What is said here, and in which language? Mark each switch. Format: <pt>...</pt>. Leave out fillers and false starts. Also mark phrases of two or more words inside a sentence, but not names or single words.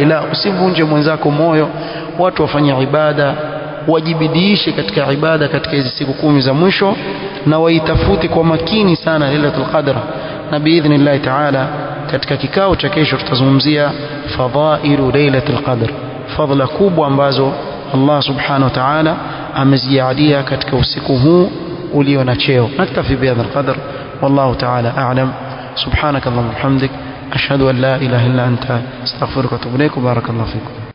<sw>La, usivunje mwenzako moyo. Watu wafanya ibada, wajibidiishe katika ibada katika hizi siku 10 za mwisho, na waitafuti kwa makini sana Lailatul Qadr. Na</sw> <ar>بإذن الله تعالى</ar> <sw>katika kikao cha kesho tutazungumzia</sw> <ar>فضائل ليلة القدر,</ar> <sw>fadhila kubwa ambazo Allah</sw> <ar>سبحانه وتعالى</ar> <sw>amezijalia katika usiku huu ulio na cheo.</sw> <ar>نكتفي بهذا القدر, والله تعالى أعلم. سبحانك اللهم وبحمدك، أشهد أن لا إله إلا أنت، أستغفرك وأتوب إليك. بارك الله فيكم.</ar>